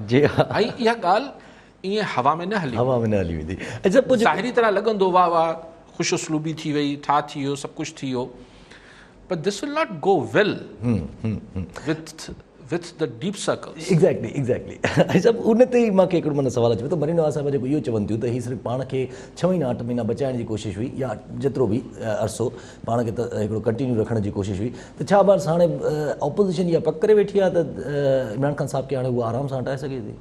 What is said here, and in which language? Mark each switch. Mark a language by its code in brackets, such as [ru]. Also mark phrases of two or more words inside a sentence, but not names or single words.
[sd] जी हाँ, ऐं इहा ॻाल्हि ईअं हवा में न हली, हवा में न हली वेंदी। अच्छा, पोइ ज़ाहिरी तरह लॻंदो वाह वाह ख़ुशि उसलूबी थी वई, ठा थी वियो, सभु कुझु थी वियो, [en] but this will not go well with the deep circles. [sd] एग्ज़ैक्टली सभु उन ते ई मूंखे हिकिड़ो माना सुवालु अचे थो। मरीनो साहिब जेको इहो चवनि थियूं त हीअ सिर्फ़ु पाण खे 6 महीना 8 महीना बचाइण जी कोशिशि हुई या जेतिरो बि अरसो पाण खे त हिकिड़ो कंटिन्यू रखण जी कोशिशि हुई, त छा बस हाणे ऑपोज़िशन इहा पक करे वेठी आहे त इमरान ख़ान साहिब खे हाणे उहा आराम सां हटाए सघे थी?